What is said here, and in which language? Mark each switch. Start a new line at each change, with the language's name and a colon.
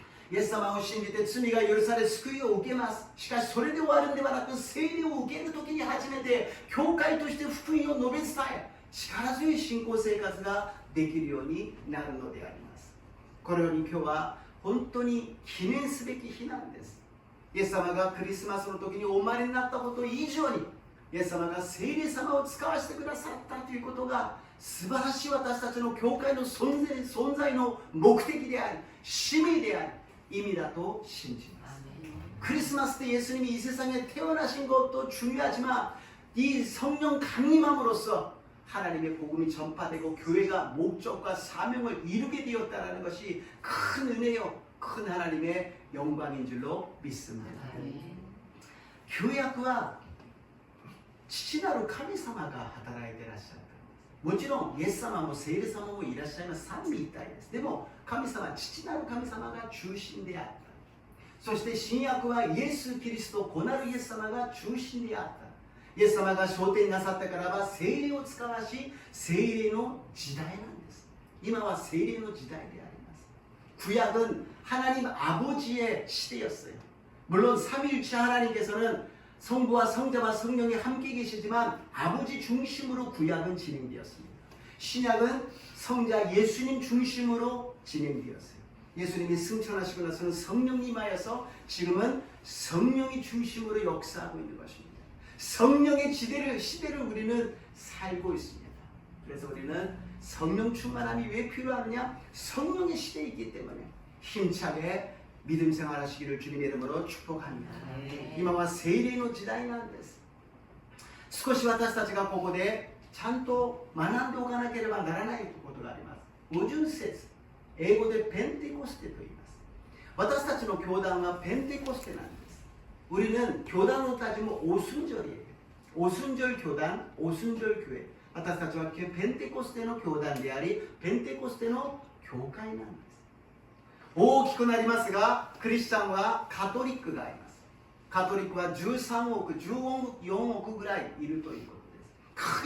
Japanese: イエス様を信じて罪が許され救いを受けます。しかしそれで終わるんではなく、聖霊を受ける時に初めて教会として福音を述べ伝え、力強い信仰生活ができるようになるのであります。このように今日は本当に記念すべき日なんです。イエス様がクリスマスの時にお生まれになったこと以上に、イエス様が聖霊様を使わせてくださったということが素晴らしい私たちの教会の存在の目的であり、使命であり、意味だと信じます。
Korean: クリスマス때 예수님이 이 세상에 태어나신 것도 중요하지만 이 성령 강림함으로써 하나님의 복음이 전파되고 교회가 목적과 사명을 이루게 되었다는 것이 큰 은혜요, 큰 하나님의 영광인 줄로 믿습니다. 교회학과
Japanese: 父なる神様が働いていらっしゃった。もちろんイエス様も聖霊様もいらっしゃいます。三位一体です。でも神様、父なる神様が中心であった。そして新約はイエス・キリスト、子なるイエス様が中心であった。イエス様が昇天なさってからは聖霊を使わし、聖霊の時代なんです。今は聖霊の時代であります。
Korean: 구약은 하나님 아버지의 시대였어요. 물론 삼위일체 하나님께서는 성부와 성자와 성령이 함께 계시지만 아버지 중심으로 구약은 진행되었습니다. 신약은 성자 예수님 중심으로 진행되었어요. 예수님이 승천하시고 나서는 성령이 임하여서 지금은 성령이 중심으로 역사하고 있는 것입니다. 성령의 시대를 우리는 살고 있습니다. 그래서 우리는 성령 충만함이 왜 필요하느냐? 성령의 시대에 있기 때문에 힘차게 믿음 생활하시기를 주님의 이름으로 축복합니다.
Japanese: 今は聖霊の時代なんです。少し私たちがここでちゃんと学んでおかなければならないことがあります。 50節、英語でペンテコステと言います。私たちの教団はペンテコステなんです。
Korean: 우리는 교단으로 따지면 오순절이에요. 오순절 교단, 오순절 교회.
Japanese: 私たちはペンテコステの教団であり、ペンテコステの教会なんです。大きくなりますが、クリスチャンはカトリックがあります。カトリックは13億、14億ぐらいいるということです。